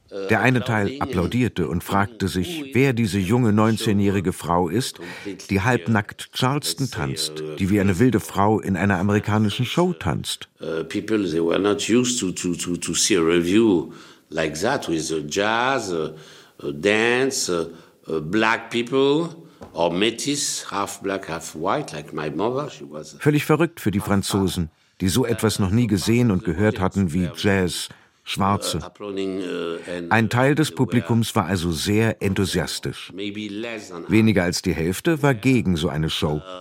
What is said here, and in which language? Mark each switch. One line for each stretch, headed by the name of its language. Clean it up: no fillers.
German: Der eine Teil applaudierte und fragte sich, wer diese junge 19-jährige Frau ist, die halbnackt Charleston tanzt, die wie eine wilde Frau in einer amerikanischen Show tanzt.
English: People, they were not used to see a review like that with jazz, dance, black people. Or Métis, half black, half white, like my mother. She was
German: völlig verrückt für die Franzosen, die so etwas noch nie gesehen und gehört hatten wie Jazz, Schwarze. Ein Teil des Publikums war also sehr enthusiastisch. Weniger als die Hälfte war gegen so eine Show.